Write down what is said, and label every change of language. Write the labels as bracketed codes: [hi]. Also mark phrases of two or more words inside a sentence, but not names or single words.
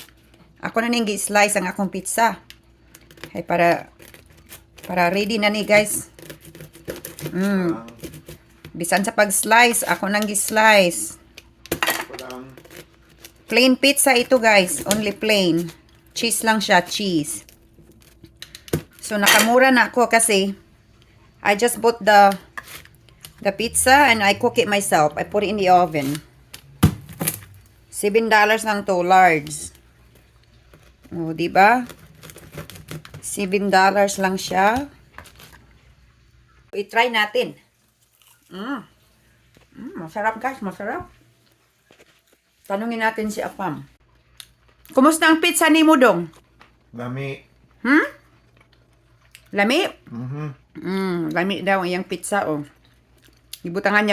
[ceb] Ako na ning gi-slice ang akong pizza. Ay para ready na ni guys. Bisan sa pag-slice, ako nang gi-slice. [en] Plain pizza ito guys, only plain. [tl] Cheese lang siya, cheese. So nakamura na ako kasi [en] I just bought the pizza and I cook it myself. I put it in the oven. $7 lang to, large. [tl] Oh, di ba? $7 lang siya. I-try natin. Masarap guys, masarap. Tanungin natin si Apam. Kumusta ang pizza ni Mudong? [ceb] Lami. Lami? Lami daw ang iyang pizza, oh. Ibutangan niya